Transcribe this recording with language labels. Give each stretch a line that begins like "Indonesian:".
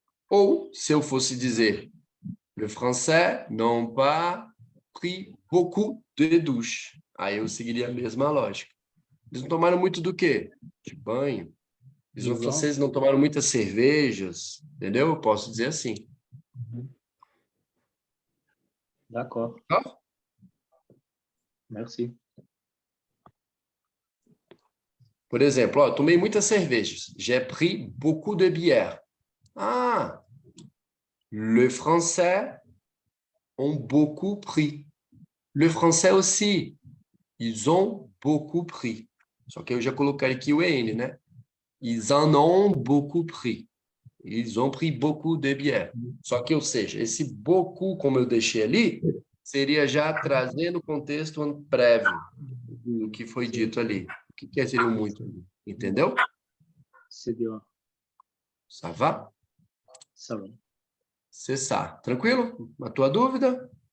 Portuguese: Ou, se eu fosse dizer,
French: le français n'ont pas pris beaucoup de douches.
Portuguese: Aí eu seguiria a mesma lógica. Eles não tomaram muito do quê? De banho. Os franceses não tomaram muitas cervejas, entendeu? Eu posso dizer assim.
French: D'accord. Merci.
Portuguese: Por exemplo, tomei muitas cervejas.
French: J'ai pris beaucoup de bière. Le français ont beaucoup pris. Le français aussi. Ils ont beaucoup pris.
Portuguese: Só que eu já coloquei aqui o EN, né?
French: Ils en ont beaucoup pris. Ils ont pris beaucoup de bière.
Portuguese: Só que, ou seja, esse beaucoup, como eu deixei ali, seria já trazendo o contexto prévio do que foi dito ali. O que seria o muito ali? Entendeu?
French: C'est bien. Ça va? Ça va.
Portuguese: Cessar. Tranquilo? A tua dúvida?